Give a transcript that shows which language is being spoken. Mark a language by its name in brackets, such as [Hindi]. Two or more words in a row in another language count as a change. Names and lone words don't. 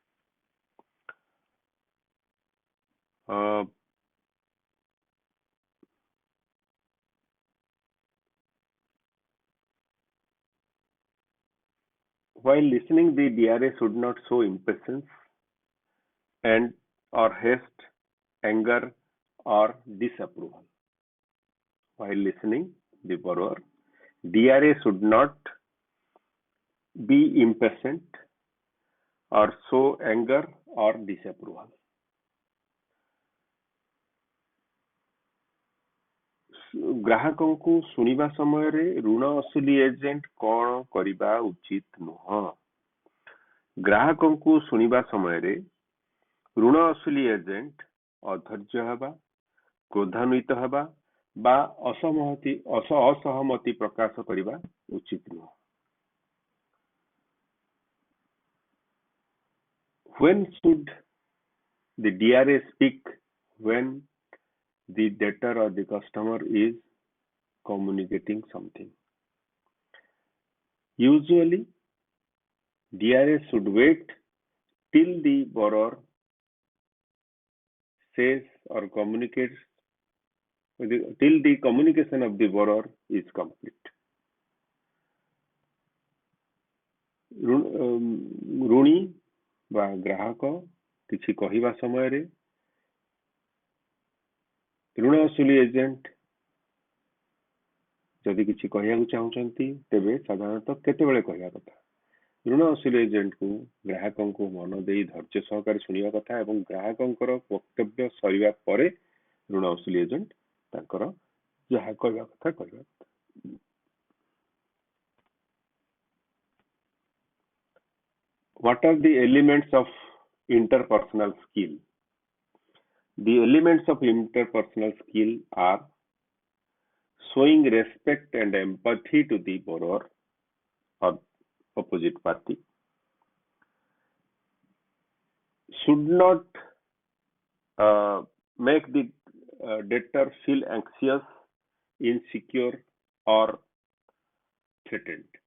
[English] While listening, the DRA should not show impatience and or haste, anger, or disapproval. While listening, the borrower, DRA should not be impatient or show anger or disapproval. [Odia] ଗ୍ରାହକଙ୍କୁ ଶୁଣିବା ସମୟରେ ଋଣ ଅସୁଲି ଏଜେଣ୍ଟ କଣ କରିବା ଉଚିତ ନୁହଁ? ଗ୍ରାହକଙ୍କୁ ଶୁଣିବା ସମୟରେ ଋଣ ଅସୁଲି ଏଜେଣ୍ଟ ଅଧୈର୍ଯ୍ୟ ହେବା, କ୍ରୋଧାନ୍ୱିତ ହେବା ବା ଅସହମତି ପ୍ରକାଶ କରିବା ଉଚିତ ନୁହଁ। [English] When should the DRA speak? When the debtor or the customer is communicating something. Usually, DRA should wait till the borrower says or communicates, till the communication of the borrower is complete. [Odia] ଋଣୀ ବା ଗ୍ରାହକ କିଛି କହିବା ସମୟରେ ଋଣ ଅସୁଲି ଏଜେଣ୍ଟ ଯଦି କିଛି କହିବାକୁ ଚାହୁଁଛନ୍ତି ତେବେ ସାଧାରଣତଃ କେତେବେଳେ କହିବା କଥା? ଋଣ ଅସୁଲି ଏଜେଣ୍ଟକୁ ଗ୍ରାହକଙ୍କୁ ମନ ଦେଇ ଧୈର୍ଯ୍ୟ ସହକାରେ ଶୁଣିବା କଥା ଏବଂ ଗ୍ରାହକଙ୍କର ବକ୍ତବ୍ୟ ସରିବା ପରେ ଋଣ ଅସୁଲି ଏଜେଣ୍ଟ ତାଙ୍କର ଯାହା କହିବା କଥା କହିବା କଥା। [English] What are the elements of interpersonal skill? The elements of interpersonal skill are showing respect and empathy to the borrower or opposite party, should not make the debtor feel anxious, insecure, or threatened.